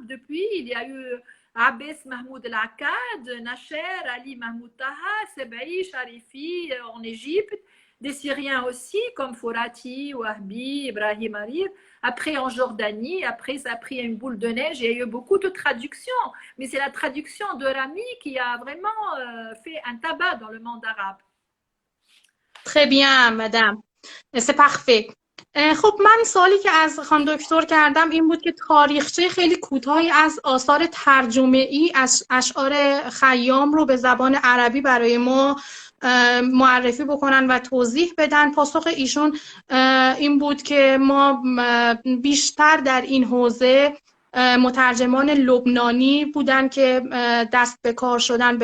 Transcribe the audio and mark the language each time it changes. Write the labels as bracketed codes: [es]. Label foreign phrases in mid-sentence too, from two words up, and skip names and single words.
[fr] Depuis, il y a eu Abbas Mahmoud El-Akkad, Nasher, Ali Mahmoud Taha, Sebaï, Sharifi en Égypte, des Syriens aussi comme Fourati, Wahbi, Ibrahim Arif. Après en Jordanie, après ça a pris une boule de neige, il y a eu beaucoup de traductions. Mais c'est la traduction de Rami qui a vraiment fait un tabac dans le monde arabe. Très bien, madame. C'est parfait. [fa] خب من سوالی که از خانم دکتر کردم این بود که تاریخچه خیلی کوتاهی از آثار ترجمه‌ای از اشعار خیام رو به زبان عربی برای ما معرفی بکنن و توضیح بدن. پاسخ ایشون این بود که ما بیشتر در این حوزه مترجمان لبنانی بودن که دست به کار شدن.